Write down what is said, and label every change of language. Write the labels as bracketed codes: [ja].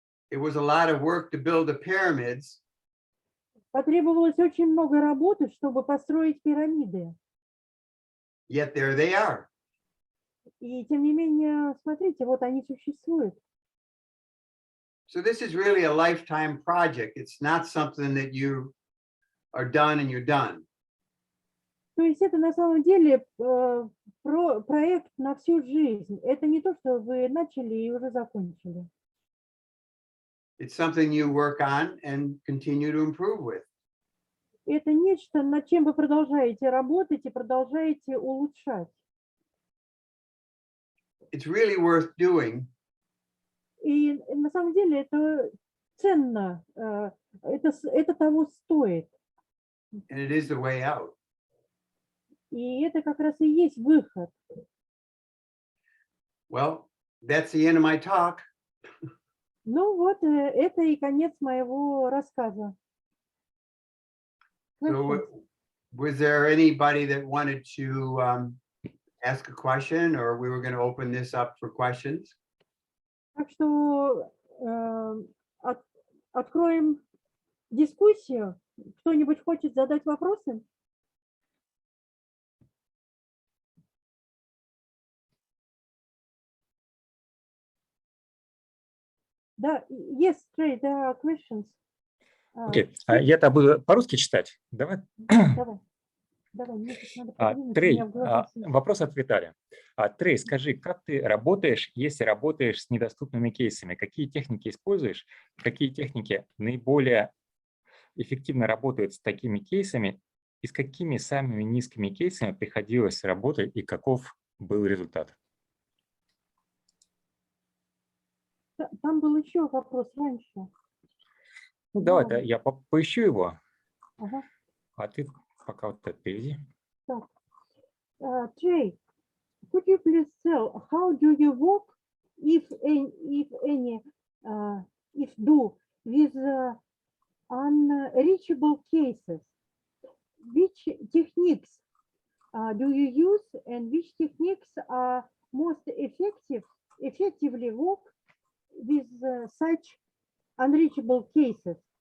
[en] it was a lot of work to build the pyramids. [ru] Потребовалось очень много работы, чтобы построить пирамиды. [en] Yet there they are. [ru] И тем не менее, смотрите, вот они существуют. [en] So this is really a lifetime project. It's not something that you are done and you're done. [ru] То есть это на самом деле проект на всю жизнь. Это не то, что вы начали и уже закончили. [en] It's something you work on and continue to improve with. [ru] Это нечто, над чем вы продолжаете работать и продолжаете улучшать. [en] It's really worth doing. [ru] И на самом деле это ценно, это того стоит. [en] And it is the way out. [ru] И это как раз и есть выход. [en] Well, that's the end of my talk. [ru] Ну вот, это и конец моего рассказа. [en] So was there anybody that wanted to ask a question, or we were going to open this up for questions? [ru] Так что откроем дискуссию. Кто-нибудь хочет задать вопросы? [en] Да, yes, Trey, there are questions. [ru] Окей, я-то буду по-русски читать. Давай. Давай, мне надо Трей, вопрос от Виталия. Трей, скажи, как ты работаешь, если работаешь с недоступными кейсами? Какие техники используешь? Какие техники наиболее эффективно работают с такими кейсами? И с какими самыми низкими кейсами приходилось работать и каков был результат? Там был еще вопрос раньше. Ну, давай, я поищу его. Ага. А ты пока вот это переведи. Так. [en] Trey, could you please tell how do you work, if do, with unreachable cases? Which techniques do you use, and which techniques are most effectively work with such unreachable cases?